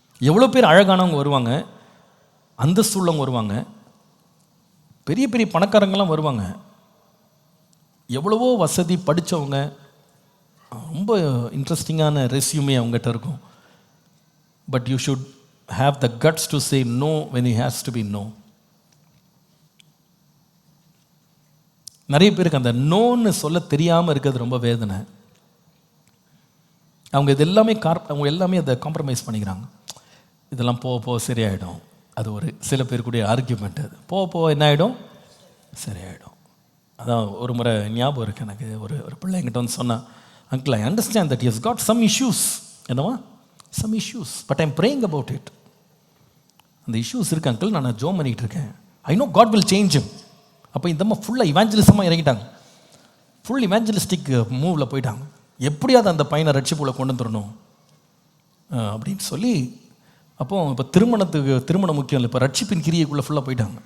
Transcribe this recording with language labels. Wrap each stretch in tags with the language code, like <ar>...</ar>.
<ta>எவ்வளோ பேர் அழகானவங்க வருவாங்க, அந்தஸ்துள்ளவங்க வருவாங்க, பெரிய பெரிய பணக்காரங்களாம் வருவாங்க, எவ்வளவோ வசதி படித்தவங்க, ரொம்ப இன்ட்ரெஸ்டிங்கான ரெஸ்யூமே அவங்ககிட்ட இருக்கும்.</ta> <en>But you should have the guts to say no when it has to be no.</en> <ta>நிறைய பேருக்கு அந்த நோன்னு சொல்ல தெரியாமல் இருக்கிறது ரொம்ப வேதனை. அவங்க எல்லாமே அதை காம்ப்ரமைஸ் பண்ணிக்கிறாங்க. இதெல்லாம் போக சரியாயிடும். அது ஒரு சில பேருக்குடைய ஆர்கியூமெண்ட். அது போக என்ன ஆகிடும், சரியாயிடும். அதான் ஒரு முறை ஞாபகம் இருக்குது எனக்கு. ஒரு பிள்ளை என்கிட்ட சொன்னான், uncle,</ta> <en>I understand that he has got some issues.</en> <ta>என்னவா?</ta> <en>some issues, but I'm praying about it.</en> <ta>அந்த இஷ்யூஸ் இருக்கு அங்கிள், நான் ஜோம் பண்ணிகிட்டு இருக்கேன்.</ta> <en>I know God will change him.</en> <ta>அப்போ இந்த ஃபுல்லாக இவாஞ்சலிசமாக இறங்கிட்டாங்க. ஃபுல் இவாஞ்சலிஸ்டிக் மூவில் போயிட்டாங்க. எப்படியாவது அந்த பையனை ரட்சிப்புல கொண்டு வந்துடணும் அப்படின்னு சொல்லி. அப்போ இப்போ திருமணம் முக்கியம் இல்லை, இப்போ ரட்சிப்பின் கிரியைக்குள்ளே ஃபுல்லாக போயிட்டாங்க.</ta>